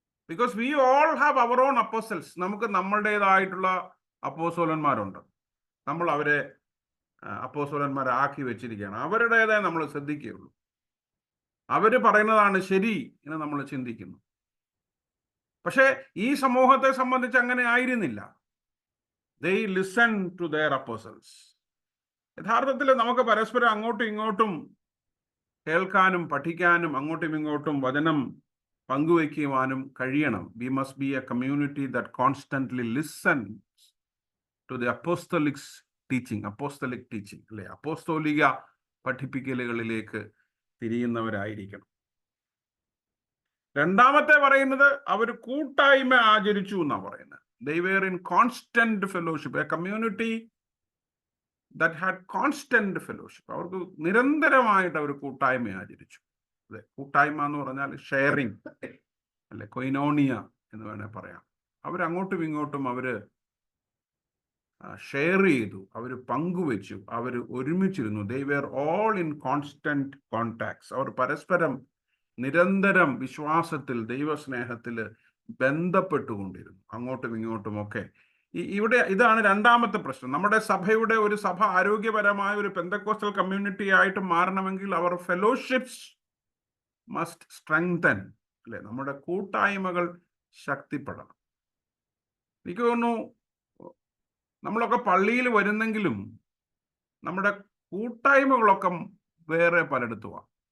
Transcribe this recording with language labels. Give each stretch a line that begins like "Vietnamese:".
English: Because we all have our own apostles.
Malayalam: നമുക്ക് നമ്മളുടേതായിട്ടുള്ള അപ്പോസ്തലന്മാരുണ്ട്. നമ്മൾ അവരെ അപ്പോസ്തലന്മാരാക്കി വെച്ചിരിക്കുകയാണ്. അവരുടേതായ നമ്മൾ ശ്രദ്ധിക്കുകയുള്ളൂ. അവര് പറയുന്നതാണ് ശരി എന്ന് നമ്മൾ ചിന്തിക്കുന്നു. പക്ഷെ ഈ സമൂഹത്തെ സംബന്ധിച്ച് അങ്ങനെ ആയിരുന്നില്ല.
English: They listen to their apostles.
Malayalam: യഥാർത്ഥത്തിൽ നമുക്ക് പരസ്പരം അങ്ങോട്ടും ഇങ്ങോട്ടും കേൾക്കാനും പഠിക്കാനും അങ്ങോട്ടും ഇങ്ങോട്ടും വചനം പങ്കുവയ്ക്കുവാനും കഴിയണം.
English: We must be a community that constantly listens to the apostolic teaching.
Malayalam: അല്ലേ? അപ്പോസ്തോലിക പഠിപ്പിക്കലുകളിലേക്ക് തിരിയുന്നവരായിരിക്കണം. രണ്ടാമത്തെ പറയുന്നത് അവർ കൂട്ടായ്മ ആചരിച്ചു എന്നാണ് പറയുന്നത്.
English: They were in constant fellowship. A community that had constant fellowship.
Malayalam: അവർക്ക് നിരന്തരമായിട്ട് അവർ കൂട്ടായ്മ ആചരിച്ചു. അതെ, കൂട്ടായ്മ എന്ന് പറഞ്ഞാൽ ഷെയറിങ് അല്ലെ, കൊയിനോണിയ എന്ന് വേണേൽ പറയാം. അവരങ്ങോട്ടും ഇങ്ങോട്ടും അവര് ഷെയർ ചെയ്തു, അവർ പങ്കുവെച്ചു, അവർ ഒരുമിച്ചിരുന്നു.
English: They were all in constant contacts.
Malayalam: അവർ പരസ്പരം നിരന്തരം വിശ്വാസത്തിൽ, ദൈവസ്നേഹത്തിൽ ബന്ധപ്പെട്ടുകൊണ്ടിരുന്നു അങ്ങോട്ടും ഇങ്ങോട്ടുമൊക്കെ. ഇവിടെ ഇതാണ് രണ്ടാമത്തെ പ്രശ്നം. നമ്മുടെ സഭയുടെ ഒരു സഭ ആരോഗ്യപരമായ ഒരു പെന്തക്കോസ്റ്റൽ കമ്മ്യൂണിറ്റി ആയിട്ട് മാറണമെങ്കിൽ
English: our fellowships must strengthen,
Malayalam: അല്ലെ? നമ്മുടെ കൂട്ടായ്മകൾ ശക്തിപ്പെടണം. എനിക്ക് തോന്നുന്നു നമ്മളൊക്കെ പള്ളിയിൽ വരുന്നെങ്കിലും നമ്മുടെ കൂട്ടായ്മകളൊക്കെ വേറെ പലയിടത്തുമാണ്.